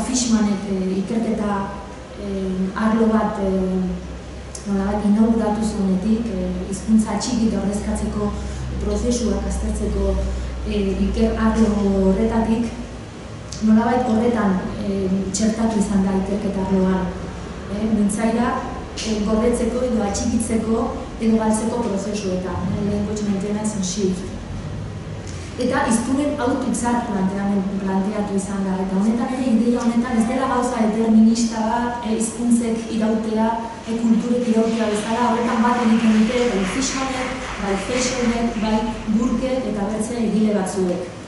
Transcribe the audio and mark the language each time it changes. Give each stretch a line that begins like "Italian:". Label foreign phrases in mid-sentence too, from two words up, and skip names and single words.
Basque: Fishmanek ikerketa arlo bat inauguratu zuenetik, hizkuntza atxiki eta ordezkatzeko prozesuak aztertzeko iker arlo horretatik, nolabait horretan txertatu izan da ikerketa arloan. Mintzaira gordetzeko edo atxikitzeko edo galtzeko prozesuetan,
English: language maintenance and shift.
Basque: Eta hiztunen autoitzar planteatu izan da, eta honetan ere ideia honetan ez dela gauza determinista bat, hizkuntzek irautea, kulturek irautea bezala, horretan bat egiten dute, bai Fishmanek, bai Fleischernek, bai Burke eta bertzea egile batzuek.